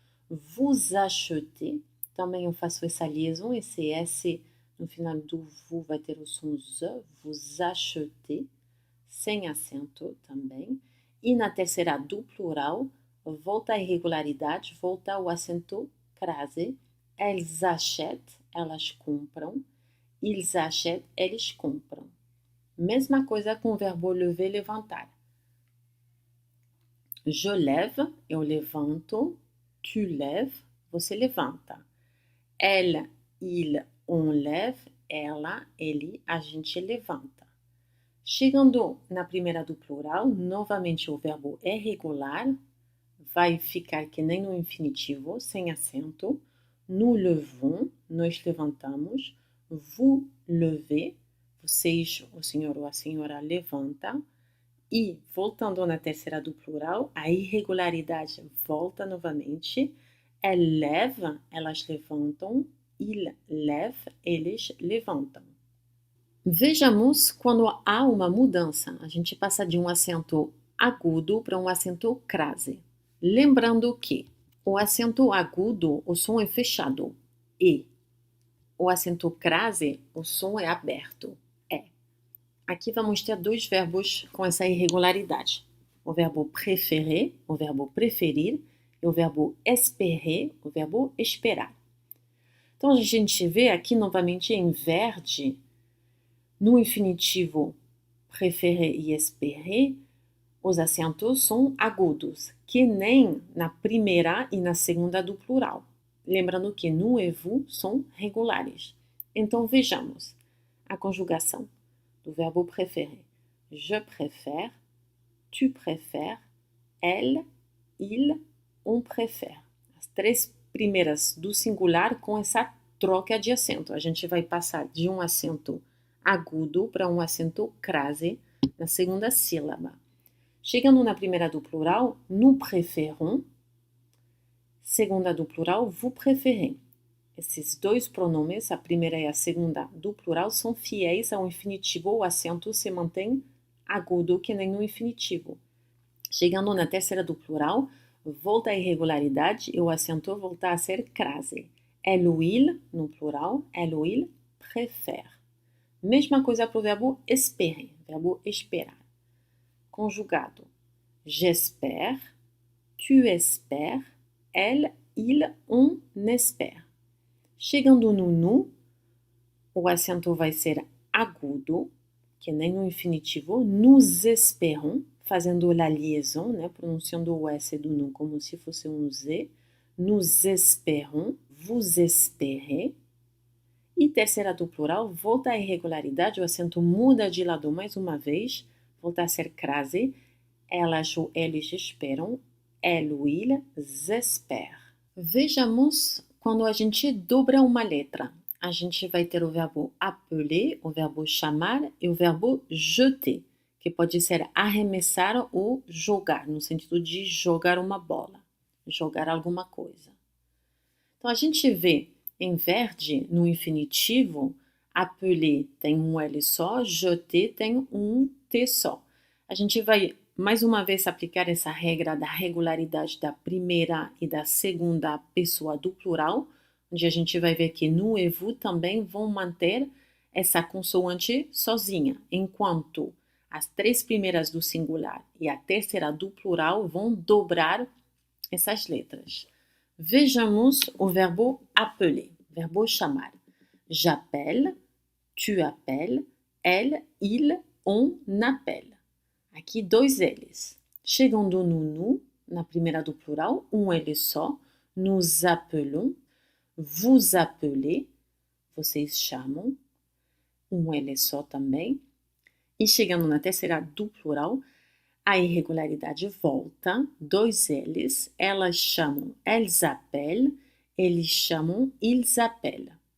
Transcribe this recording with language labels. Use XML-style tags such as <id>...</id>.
<fr>Vous achetez,</fr> <pt>também eu faço essa liaison, esse S no final do vous vai ter o som Z, vous achetez, sem acento também. E na terceira do plural, volta a irregularidade, volta o acento crase.</pt> <fr>Elles achètent,</fr> <pt>elas compram.</pt> <fr>Ils achètent,</fr> <pt>eles compram. Mesma coisa com o verbo lever, levantar.</pt> <fr>Je lève,</fr> <pt>eu levanto.</pt> <fr>Tu lèves,</fr> <pt>você levanta.</pt> <fr>Elle, il, on lève.</fr> <pt>Ela, ele, a gente levanta. Chegando na primeira do plural, novamente o verbo é regular. Vai ficar que nem no infinitivo, sem acento.</pt> <fr>Nous levons,</fr> <pt>nós levantamos.</pt> <fr>Vous levez,</fr> <pt>vocês, o senhor ou a senhora levanta. E, voltando na terceira do plural, a irregularidade volta novamente.</pt> <fr>Elle lève,</fr> <pt>elas levantam.</pt> <fr>Il lève,</fr> <pt>eles levantam. Vejamos quando há uma mudança. A gente passa de um acento agudo para um acento crase. Lembrando que o acento agudo, o som é fechado. E. o acento crase, o som é aberto. É. Aqui vamos ter dois verbos com essa irregularidade. O verbo préférer, o verbo preferir, e o verbo espérer, o verbo esperar. Então, a gente vê aqui novamente em verde, no infinitivo préférer e espérer, os acentos são agudos, que nem na primeira e na segunda do plural. Lembrando que nous e vous são regulares. Então, vejamos a conjugação do verbo préférer.</pt> <fr>Je préfère, tu préfères, elle, il, on préfère.</fr> <pt>As três primeiras do singular com essa troca de acento. A gente vai passar de um acento agudo para um acento crase na segunda sílaba. Chegando na primeira do plural,</pt> <fr>nous préférons.</fr> <pt>Segunda do plural,</pt> <fr>vous préférez.</fr> <pt>Esses dois pronomes, a primeira e a segunda do plural, são fiéis ao infinitivo. O acento se mantém agudo que nem no infinitivo. Chegando na terceira do plural, volta a irregularidade e o acento volta a ser crase.</pt> <fr>Elle ou il,</fr> <pt>no plural,</pt> <fr>elle ou il préfère.</fr> <pt>Mesma coisa para o verbo espérer, verbo esperar. Conjugado.</pt> <fr>J'espère, tu espères, elle, il, on espère.</fr> <pt>Chegando no nu, o acento vai ser agudo, que nem no infinitivo.</pt> <fr>Nous espérons,</fr> <pt>fazendo a liaison, né, pronunciando o S do nu como se fosse um Z.</pt> <fr>Nous espérons, vous espérez.</fr> <pt>E terceira do plural, volta à irregularidade, o acento muda de lado mais uma vez, volta a ser crase. Elas ou eles esperam,</pt> <fr>elle ou ils espèrent.</fr> <pt>Vejamos quando a gente dobra uma letra. A gente vai ter o verbo appeler, o verbo chamar e o verbo jeter, que pode ser arremessar ou jogar, no sentido de jogar uma bola, jogar alguma coisa. Então, a gente vê em verde, no infinitivo, appeler tem um L só, jeter tem um T só. A gente vai, mais uma vez, aplicar essa regra da regularidade da primeira e da segunda pessoa do plural, onde a gente vai ver que nous e vous também vão manter essa consoante sozinha, enquanto as três primeiras do singular e a terceira do plural vão dobrar essas letras. Vejamos o verbo appeler, verbo chamar.</pt> <fr>J'appelle, tu appelles, elle, il, on appelle.</fr> <pt>Aqui dois L's. Chegando no nu, na primeira do plural, um L só.</pt> <fr>Nous appelons, vous appelez,</fr> <pt>vocês chamam. Um L só também. E chegando na terceira do plural, a irregularidade volta, dois L's, elas chamam,</pt> <fr>elles appellent,</fr> <pt>eles chamam,</pt> <fr>ils appellent.</fr>